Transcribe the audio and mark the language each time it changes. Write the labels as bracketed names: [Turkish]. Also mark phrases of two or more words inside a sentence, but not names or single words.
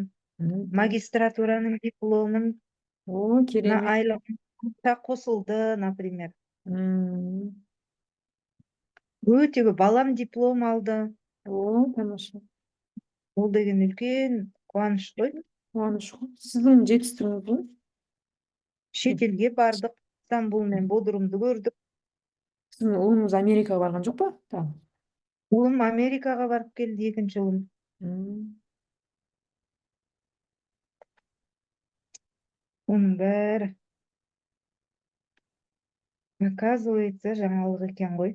[Kazakh] Магистратураның дипломын О, керемет. айлығында қосылды, например. М, Өте көп. Балам диплом алды. О, тамаша. Ол деген үлкен қуаныш қой. [Kyrgyz] Кубаныч го. Сиздин жетиштигиңиз Шет элге бардык. Стамбул менен Бодрумду көрдүк. Сиздин уулуңуз Америкага барган жокпу? Так. Уулум Америкага барып келди, экинчи уулум. Мунун баары оказывается жаңылык экен ғой.